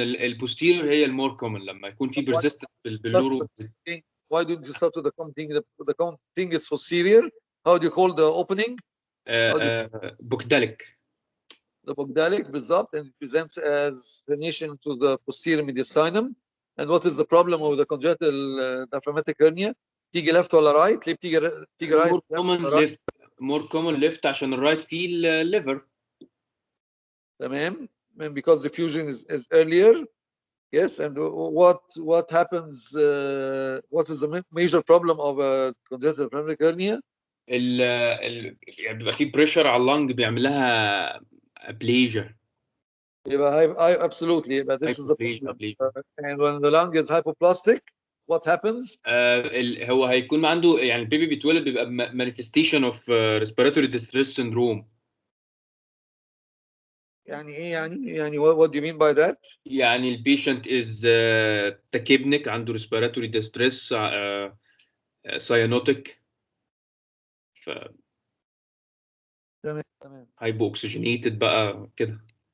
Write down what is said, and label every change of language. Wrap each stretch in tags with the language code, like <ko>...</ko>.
<ar>البوستيريور هي المور كومن لما يكون في persistent باللورو.</ar> <en>Why don't you start with the common thing? The common thing is posterior. How do you call the opening?</en> <ar>بوكداليك.</ar> <en>The bogdalic</en> <ar>بالظبط,</ar> <en>and it presents as herniation to the posterior mediastinum. And what is the problem of the congenital diaphragmatic hernia?</en> <ar>تيجي left ولا right؟ ليه بتيجي right؟</ar> <en>more common</en> <ar>left عشان الرايت فيه الليفر. تمام.</ar> <en>And because the fusion is earlier. Yes. And what happens? What is the major problem of a congenital diaphragmatic hernia?</en> <ar>يعني بيبقى فيه بريشر على اللنج بيعمل لها ابليجيا. يبقى</ar> <en>absolutely. يبقى this is the problem. And when the lung is hypoplastic, what happens?</en> <ar>هو هيكون عنده يعني البيبي بيتولد بيبقى</ar> <en>manifestation of respiratory distress syndrome.</en> <ar>يعني ايه يعني</ar> <en>what do you mean by that?</en> <ar>يعني البيشنت</ar> <en>is tachypnic عنده respiratory distress cyanotic ف</en> <ar>تمام hypooxygenated بقى كده.</ar>